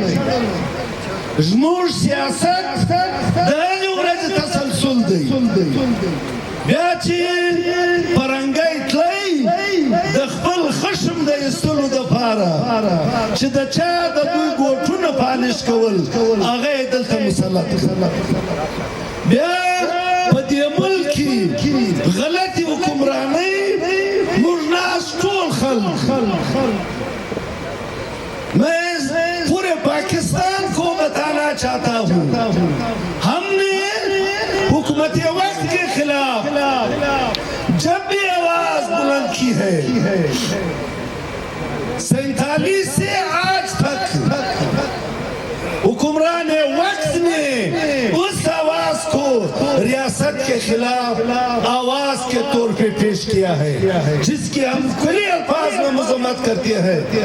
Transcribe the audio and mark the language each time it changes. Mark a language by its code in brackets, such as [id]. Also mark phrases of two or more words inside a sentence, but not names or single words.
[ps] زموږ سیاست د هغې ورځې تسلسل دی، بیا چې فرنګی تلی د خپل خشم د ایستلو دپاره چې د چا د دوی ګوټونه پالش کول هغه یې دلته مسلط کړل. بیا په دې ملک کې غلطې حکمرانۍ موږ ناست ټول خلک [ur] میں پورے پاکستان کو بتانا چاہتا ہوں ہم نے حکومت وقت کے خلاف جب بھی آواز بلند کی ہے 47 سے آج تک حکمران وقت نے اس آواز کو ریاست کے خلاف آواز کے طور پہ پیش کیا ہے جس کی ہم کھلے الفاظ میں مذمت کرتے ہیں.